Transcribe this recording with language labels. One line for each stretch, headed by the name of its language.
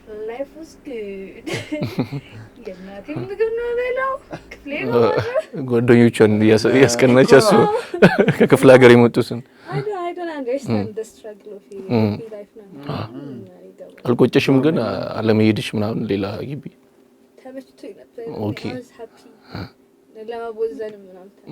English: life was good
Amharic: የእናቴ ምግብ ነው በላው ክፍሌ ነው ጓደኞቿን ያስቀናች እሱ ከክፍለ ሀገር የመጡትን
English: I don't understand the struggle of life now
Amharic: አልቆጨሽም ግን አለመሄድሽ ምናምን ሌላ ግቢ ተመችቶኝ ነበር
English: I was happy
Amharic: ለማቦዘን ምናምን